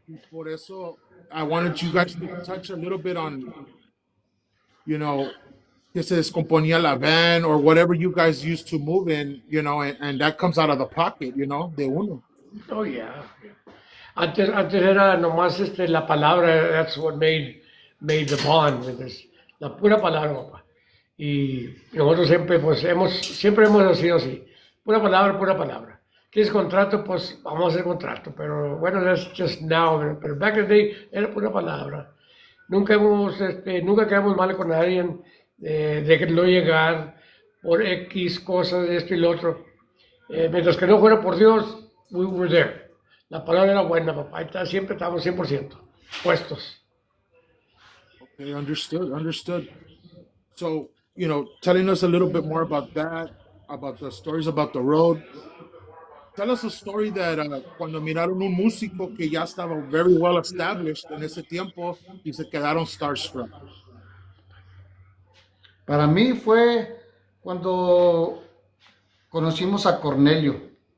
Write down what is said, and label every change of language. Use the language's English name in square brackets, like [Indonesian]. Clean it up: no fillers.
[Spanish] Por eso, [English] I wanted you guys to touch a little bit on, [Spanish] que se descomponía la van [English] or whatever you guys used to move in, and that comes out of the pocket, [Spanish] de uno. [English] Oh, yeah. [Spanish] Antes era nomás la palabra, [English] that's what made the bond. [Spanish] La pura palabra, papá. Y nosotros siempre hemos sido así. Pura palabra, pura palabra. ¿Quieres contrato? Pues vamos a hacer contrato. Pero bueno, [English] that's just now. [Spanish] Pero [English] back in the day [Spanish] era pura palabra. Nunca quedamos mal con nadie de no llegar por X cosas, de esto y lo otro. Mientras que no fuera por Dios, [English] we were there. [Spanish] La palabra era buena, papá. Siempre estábamos 100% puestos. [English] Okay, understood. So, telling us a little bit more about that, about the stories about the road. Tell us a story that [Spanish] cuando miraron un músico que ya estaba [English] very well established [Spanish] en ese tiempo y se quedaron [English] starstruck. [Spanish] Para mí fue cuando conocimos a Cornelio.